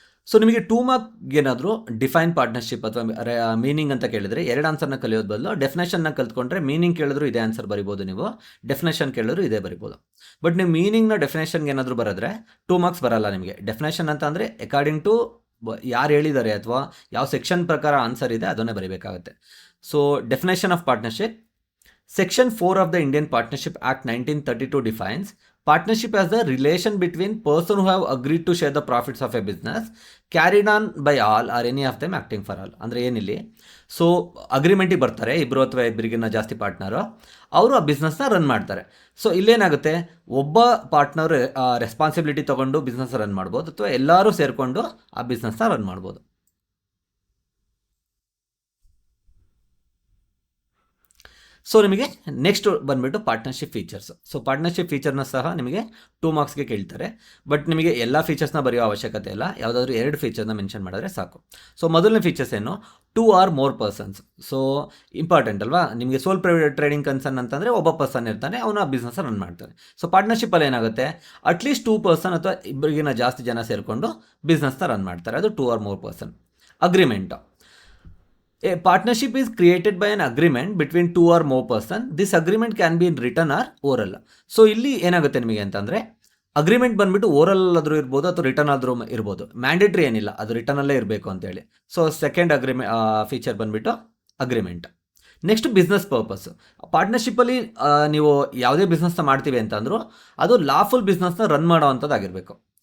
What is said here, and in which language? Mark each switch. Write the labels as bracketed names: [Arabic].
[Kannada] So ನಿಮಗೆ 2 mark ಏನಾದರೂ define partnership ಅಥವಾ ಮೀನಿಂಗ್ ಅಂತ ಕೇಳಿದರೆ 2 ಆನ್ಸರ್ನ ಕಲಿಯೋದು ಬದಲು ಡೆಫಿನೇಷನ್ನ ಕಲ್ತ್ಕೊಂಡ್ರೆ ಮೀನಿಂಗ್ ಕೇಳಿದ್ರು ಇದೇ ಆನ್ಸರ್ ಬರಿಬೋದು, ನೀವು ಡೆಫಿನೇಷನ್ ಕೇಳಿದ್ರು ಇದೇ ಬರಿಬೋದು. ಬಟ್ ನೀವು ಮೀನಿಂಗ್ನ ಡೆಫಿನೇಷನ್ಗೆ ಏನಾದರೂ ಬರೆದ್ರೆ 2 ಮಾರ್ಕ್ಸ್ ಬರಲ್ಲ ನಿಮಗೆ. ಡೆಫಿನೇಷನ್ ಅಂತ ಅಂದರೆ ಅಕಾರ್ಡಿಂಗ್ ಟು ಯಾರು ಹೇಳಿದ್ದಾರೆ ಅಥವಾ ಯಾವ ಸೆಕ್ಷನ್ ಪ್ರಕಾರ ಆನ್ಸರ್ ಇದೆ ಅದನ್ನೇ ಬರೀಬೇಕಾಗುತ್ತೆ. [English] So definition of partnership. Section 4 of the Indian Partnership Act 1932 defines partnership as the relation between person who have agreed to share the profits of a business carried on by all or any of them acting for all. [Kannada] ಅಂದರೆ ಏನಿಲ್ಲಿ, so ಅಗ್ರಿಮೆಂಟಿಗೆ ಬರ್ತಾರೆ ಇಬ್ಬರು ಅಥವಾ ಇಬ್ಬರಿಗಿನ್ನ ಜಾಸ್ತಿ partner, ಅವರು ಆ ಬಿಸ್ನೆಸ್ನ run ಮಾಡ್ತಾರೆ. So ಇಲ್ಲೇನಾಗುತ್ತೆ, ಒಬ್ಬ partner responsibility ತೊಗೊಂಡು ಬಿಸ್ನೆಸ್ ರನ್ ಮಾಡ್ಬೋದು, ಅಥವಾ ಎಲ್ಲರೂ ಸೇರಿಕೊಂಡು ಆ ಬಿಸ್ನೆಸ್ನ ರನ್ ಮಾಡ್ಬೋದು. ಸೊ ನಿಮಗೆ ನೆಕ್ಸ್ಟ್ ಬಂದುಬಿಟ್ಟು ಪಾರ್ಟ್ನರ್ಶಿಪ್ ಫೀಚರ್ಸ್. ಸೊ ಪಾರ್ಟ್ನರ್ಶಿಪ್ ಫೀಚರ್ನ ಸಹ ನಿಮಗೆ 2 ಮಾರ್ಕ್ಸ್ಗೆ ಕೇಳ್ತಾರೆ. ಬಟ್ ನಿಮಗೆ ಎಲ್ಲ ಫೀಚರ್ಸ್ನ ಬರೆಯೋ ಅವಶ್ಯಕತೆ ಇಲ್ಲ, ಯಾವುದಾದ್ರೂ 2 ಫೀಚರ್ನ ಮೆನ್ಷನ್ ಮಾಡಿದ್ರೆ ಸಾಕು. ಸೊ ಮೊದಲನೇ ಫೀಚರ್ಸ್ ಏನು? [English] 2 or more persons. [Kannada] So important ಅಲ್ವಾ? ನಿಮಗೆ ಸೋಲ್ ಟ್ರೇಡಿಂಗ್ ಕನ್ಸರ್ನ್ ಅಂತಂದರೆ ಒಬ್ಬ ಪರ್ಸನ್ ಇರ್ತಾನೆ, ಅವನು ಆ ಬಿಸ್ನೆಸ್ ರನ್ ಮಾಡ್ತಾನೆ. ಸೊ ಪಾರ್ಟ್ನರ್ಶಿಪ್ಪಲ್ಲಿ ಏನಾಗುತ್ತೆ, ಅಟ್ಲೀಸ್ಟ್ 2 ಪರ್ಸನ್ ಅಥವಾ ಇಬ್ಬರಿಗಿನ ಜಾಸ್ತಿ ಜನ ಸೇರಿಕೊಂಡು ಬಿಸ್ನೆಸ್ನ ರನ್ ಮಾಡ್ತಾರೆ, ಅದು [English] 2 or more person. Agreement. A partnership is created by an agreement between 2 or more person. This agreement can be in written or oral. [Kannada] So ಇಲ್ಲಿ ಏನಾಗುತ್ತೆ ನಿಮಗೆ ಅಂತಂದರೆ, ಅಗ್ರಿಮೆಂಟ್ ಬಂದುಬಿಟ್ಟು ಓರಲ್ ಆದರೂ ಇರ್ಬೋದು ಅಥವಾ ರಿಟರ್ನ್ ಆದರೂ ಇರ್ಬೋದು. ಮ್ಯಾಂಡೇಟ್ರಿ ಏನಿಲ್ಲ, ಅದು ರಿಟರ್ನಲ್ಲೇ ಇರಬೇಕು ಅಂತೇಳಿ. ಸೊ ಸೆಕೆಂಡ್ ಫೀಚರ್ ಬಂದುಬಿಟ್ಟು ಅಗ್ರಿಮೆಂಟ್. Next business purpose. ಪಾರ್ಟ್ನರ್ಶಿಪ್ಪಲ್ಲಿ ನೀವು ಯಾವುದೇ ಬಿಸ್ನೆಸ್ನ ಮಾಡ್ತೀವಿ ಅಂತಂದರೂ ಅದು ಲಾಫುಲ್ ಬಿಸ್ನೆಸ್ನ ರನ್ ಮಾಡೋ ಅಂಥದ್ದಾಗಿರಬೇಕು.